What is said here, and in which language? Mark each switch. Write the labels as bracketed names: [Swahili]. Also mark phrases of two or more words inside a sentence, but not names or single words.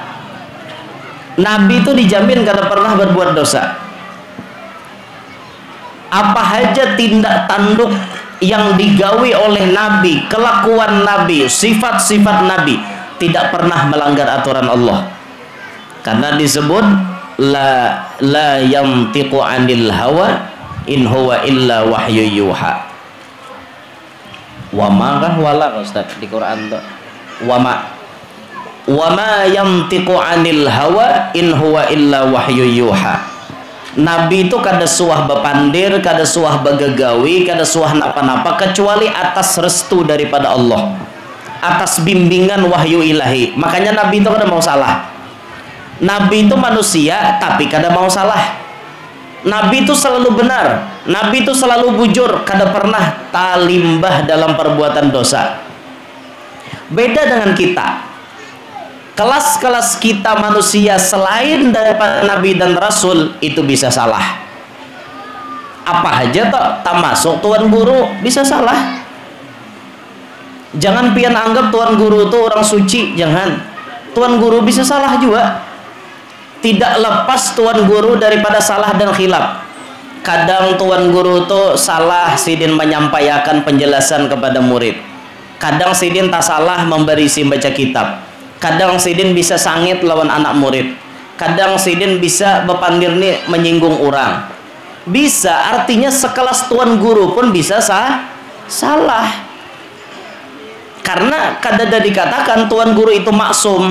[Banjar] Nabi itu dijamin kada pernah berbuat dosa. [Indonesian] Apa saja tindak tanduk yang digawi oleh Nabi, kelakuan Nabi, sifat-sifat Nabi tidak pernah melanggar aturan Allah. Karena disebut [Arabic] لا ينطق عن الهوى إن هو إلا وحي يوحى. [Indonesian] Wa ma kah wala Ustaz di Quran tuh. [Arabic] وما ينطق عن الهوى إن هو إلا وحي يوحى. [Banjar] Nabi itu kada suah bepandir, kada suah begegawi, kada suah napa-napa kecuali atas restu daripada Allah, atas bimbingan wahyu ilahi. Makanya Nabi itu kada mau salah. Nabi itu manusia tapi kada mau salah. Nabi itu selalu benar, Nabi itu selalu bujur, kada pernah talimbah dalam perbuatan dosa. [Indonesian] Beda dengan kita. Kelas-kelas kita manusia selain daripada Nabi dan Rasul itu bisa salah. Apa aja tak masuk tuan guru bisa salah. [Banjar] Jangan pian anggap tuan guru itu orang suci, jangan. [Indonesian] Tuan guru bisa salah juga. Tidak lepas tuan guru daripada salah dan khilaf. [Banjar] Kadang tuan guru itu salah sidin menyampaikan penjelasan kepada murid. Kadang sidin tak salah memberi baca kitab. Kadang sidin bisa sangit lawan anak murid. Kadang sidin bisa bepandir nih menyinggung orang. [Indonesian] Bisa, artinya sekelas tuan guru pun bisa salah. [Banjar] Karena kada dikatakan tuan guru itu maksum.